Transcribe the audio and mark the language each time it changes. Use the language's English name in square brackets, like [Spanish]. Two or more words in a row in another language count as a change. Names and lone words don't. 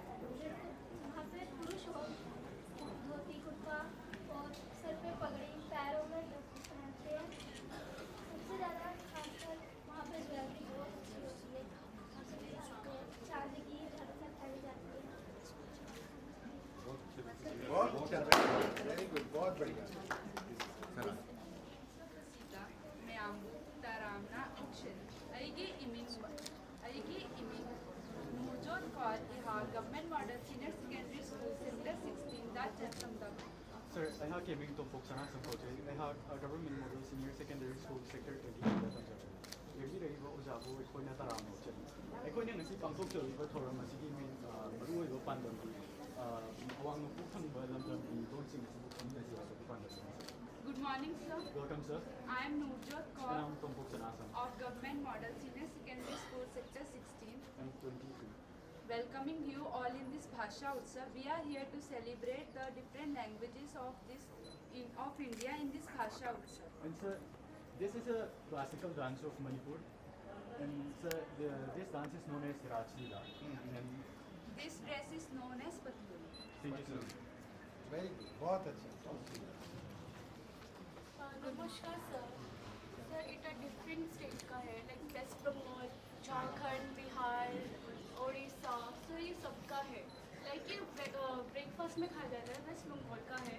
[Hindi] वहाँ पे पुरुष हो धोती कुर्ता और सर पे पगड़ी, पैरों में टोपी पहनते हैं। सबसे ज़्यादा खासकर वहाँ पे ज्वेलरी बहुत अच्छी होती है। चांदी की घर में पहनी जाती है। बहुत अच्छा, [English] very good, [Hindi] बहुत बढ़िया। [Manipuri] ꯃꯌꯥꯝꯕꯨ ꯇꯔꯥꯝꯅ ꯑꯣꯛꯁꯟ ꯑꯩꯒꯤ ꯏꯃꯤꯡ ꯅꯨꯔꯖꯣꯠ ꯀꯧꯔ ꯏꯍꯥꯛ ꯒꯚꯔꯟꯃꯦꯟꯠ ꯃꯣꯗꯦꯜ ꯁꯤꯅꯤꯌꯔ ꯁꯦꯀꯦꯟꯗꯔꯤ ꯁ꯭ꯀꯨꯜ ꯁꯦꯛꯇꯔ 16ꯗ ꯆꯠꯂꯝꯗꯕ Sir, ꯑꯩꯍꯥꯛꯀꯤ ꯃꯤꯡ ꯇꯣꯝꯄꯣꯛ ꯁꯅꯥꯁꯝ ꯀꯧꯖꯩ꯫ ꯑꯩꯍꯥꯛ ꯒꯚꯔꯟꯃꯦꯟꯠ ꯃꯣꯗꯦꯜ ꯁꯤꯅꯤꯌꯔ ꯁꯦꯀꯦꯟꯗꯔꯤ ꯁ꯭ꯀꯨꯜ ꯁꯦꯛꯇꯔ 22ꯗ ꯇꯝꯖꯕꯅꯤ꯫ ꯌꯦꯡꯕꯤꯔꯛꯏꯕ ꯑꯣꯖꯥꯕꯨ ꯑꯩꯈꯣꯏꯅ ꯇꯔꯥꯝꯅ ꯑꯣꯛꯆꯔꯤ꯫ ꯑꯩꯈꯣꯏꯅ ꯉꯁꯤ ꯄꯥꯡꯊꯣꯛꯆꯔꯤꯕ ꯊꯧꯔꯝ ꯑꯁꯤꯒꯤ ꯃꯔꯨꯑꯣꯏꯕ ꯄꯥꯟꯗꯝꯗꯤ ꯑꯋꯥꯡ ꯅꯣꯡꯄꯣꯛ ꯊꯪꯕ ꯂꯝꯗꯝꯒꯤ ꯂꯣꯟꯁꯤꯡ ꯑꯁꯤꯕꯨ ꯈꯪꯃꯤꯟꯅꯁꯤ ꯍꯥꯏꯕꯒꯤ ꯄꯥꯟꯗꯝꯅꯤ꯫ [English] Good morning, sir. Welcome, sir. I am Nurjot And Kaur I'm Tompok Sanasam. of Government Model Senior Secondary School Sector 16. I'm 22. Welcoming you all in this Bhasha Utsav. We are here to celebrate the different languages of India in this Bhasha Utsav. And sir, this is a classical dance of Manipur. And sir, this dance is known as Raj Leela. And This dress is known as Pathluni. thank you, sir. very good, [Hindi] बहुत अच्छा। नमस्कार सर। सर [English] it different state [Hindi] का है, लाइक वेस्ट बंगाल, झारखंड, बिहार, उड़ीसा, सर ये सबका है। लाइक ये ब्रेकफास्ट में खाया जाता है, वेस्ट बंगाल का है।